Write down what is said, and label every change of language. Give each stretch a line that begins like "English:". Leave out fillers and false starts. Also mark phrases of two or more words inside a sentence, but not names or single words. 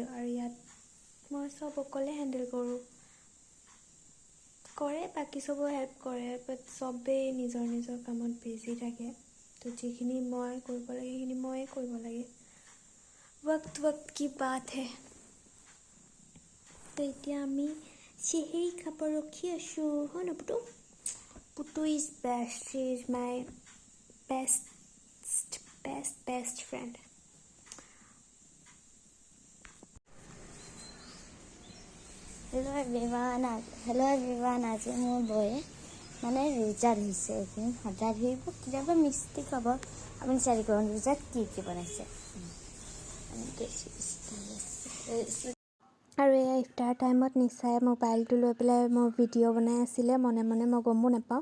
Assamese: আৰু ইয়াত মই চব অকলে হেণ্ডেল কৰোঁ, কৰে বাকী চবেও হেল্প কৰে, বাট চবেই নিজৰ নিজৰ কামত বিজি থাকে। তো যিখিনি মই কৰিব লাগে সেইখিনি ময়ে কৰিব লাগে,
Hindi: वक्त की बात है।
Assamese: তো এতিয়া আমি চেহেৰি খাব ৰখি আছোঁ, হয় ন পুতু?
English: Putu is best, she is my best friend. hello everyone,
Assamese: আজি মোৰ বয়ে মানে ৰোজা ধৰিছে। এইখিনি সদায় ধৰিব, কেতিয়াবা মিষ্টেক হ'ব। আপুনি চাৰি কৰক ৰোজাত কি বনাইছে। আৰু এয়া ইফতাৰ টাইমত নিচাই মোবাইলটো লৈ পেলাই মোৰ ভিডিঅ' বনাই আছিলে, মনে মনে, মই গমো নাপাওঁ।